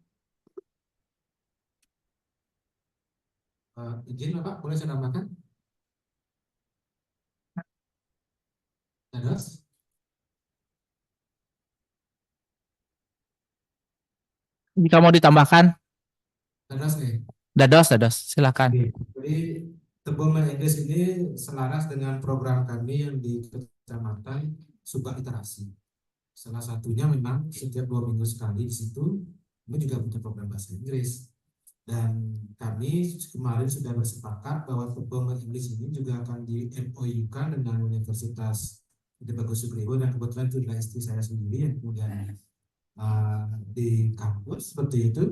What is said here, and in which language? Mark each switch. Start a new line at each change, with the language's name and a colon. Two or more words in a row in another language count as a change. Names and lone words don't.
Indonesian: Izin Bapak, boleh saya tambahkan? Dados? Jika mau ditambahkan, Dados nih. Dados, silakan. Jadi Teboma English ini selaras dengan program kami yang di Kecamatan Subak Literasi. Salah satunya memang setiap 2 minggu sekali di situ kami juga punya program bahasa Inggris. Dan kami kemarin sudah bersepakat bahwa Teboma English ini juga akan di MOU-kan dengan Universitas Gede Bagus Sugriwo, dan kebetulan itu adalah istri saya sendiri yang kemudian di kampus seperti itu.